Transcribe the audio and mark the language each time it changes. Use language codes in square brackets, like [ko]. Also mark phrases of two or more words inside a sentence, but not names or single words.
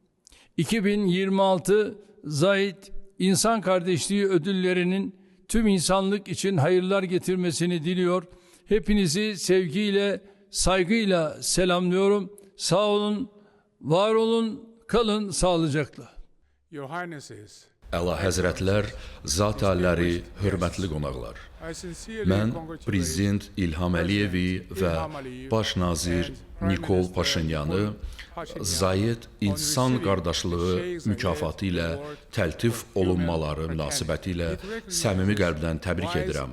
[tr] 2026 Zayed İnsan Kardeşliği Ödülleri'nin tüm insanlık için hayırlar getirmesini diliyor. Hepinizi sevgiyle, saygıyla selamlıyorum. Sağ olun, var olun, kalın sağlıcakla. [az] Əla Həzrətlər, Zat Aliləri, hörmətli qonaqlar. Mən Prezident İlham Əliyevi və Baş nazir Nikol Paşinyanı Zayed İnsan Qardaşlığı mükafatı ilə təltif olunmaları münasibətilə səmimi qəlbdən təbrik edirəm.